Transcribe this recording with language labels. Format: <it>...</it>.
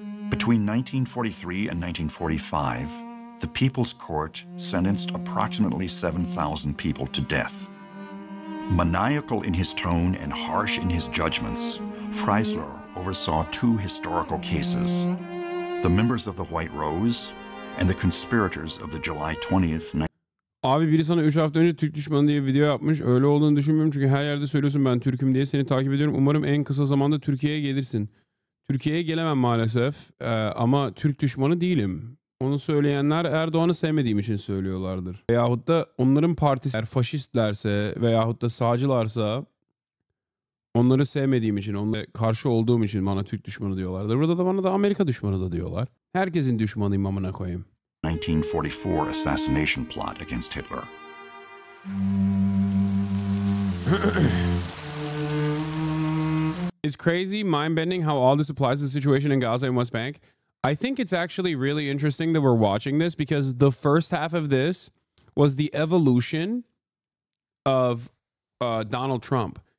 <en>Between 1943 and 1945, the People's Court sentenced approximately 7,000 people to death. Maniacal in his tone and harsh in his judgments, Freisler oversaw two historical cases: the members of the White Rose and the conspirators of the July 20th.</en> <tr>Abi biri sana 3 hafta önce Türk düşmanı diye video yapmış. Öyle olduğunu düşünmüyorum çünkü her yerde söylüyorsun ben Türk'üm diye, seni takip ediyorum. Umarım en kısa zamanda Türkiye'ye gelirsin. Türkiye'ye gelemem maalesef ama Türk düşmanı değilim. Onu söyleyenler Erdoğan'ı sevmediğim için söylüyorlardır. Veyahut da onların partisi eğer faşistlerse veyahut da sağcılarsa onları sevmediğim için, onlara karşı olduğum için bana Türk düşmanı diyorlardır. Burada da bana da Amerika düşmanı da diyorlar. Herkesin düşmanıyım amına koyayım.</tr> <en>1944 assassination plot against Hitler. It's crazy, mind-bending how all this applies to the situation in Gaza and West Bank. I think it's actually really interesting that we're watching this because the first half of this was the evolution of Donald Trump.</en>